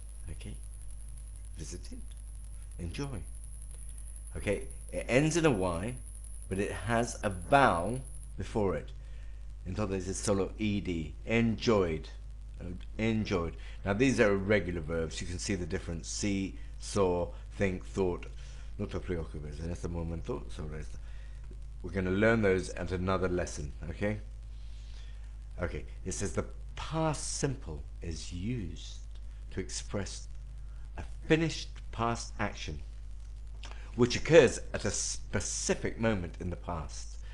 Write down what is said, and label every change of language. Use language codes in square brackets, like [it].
[en] Okay, visited, enjoy. Okay, it ends in a y, but it has a vowel before it. [es] Entonces es solo ed. Enjoyed. Enjoyed. [en] Now these are irregular verbs. You can see the difference. See, saw, think, thought. [es] No te preocupes en este momento sobre esto. [en] We're going to learn those at another lesson, okay? Okay, it says the past simple is used to express a finished past action which occurs at a specific moment in the past.